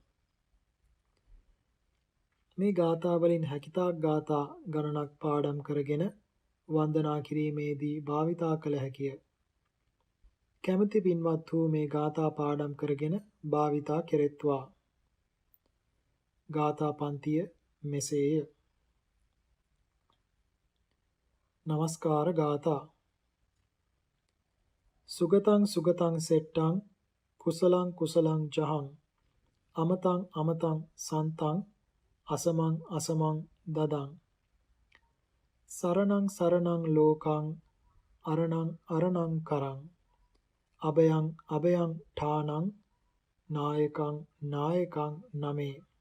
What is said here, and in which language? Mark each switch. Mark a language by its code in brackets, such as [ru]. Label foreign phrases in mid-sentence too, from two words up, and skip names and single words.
[si] මේ ගාථා වලින් හැකිතාක් ගාථා ගණනක් පාඩම් කරගෙන වන්දනා කිරීමේදී භාවිතා කළ හැකිය. කැමැති පින්වත් වූ මේ ගාථා පාඩම් කරගෙන භාවිතා කෙරෙත්වා. ගාථා පන්තිය මෙසේය. නමස්කාර ගාථා. [pi] සුගතං සුගතං සෙට්ටං කුසලං කුසලං ජහං අමතං අමතං සන්තං අසමං අසමං දදං සරණං සරණං ලෝකං අරණං අරණං කරං අභයං අභයං ඨානං නායකං නායකං නමේ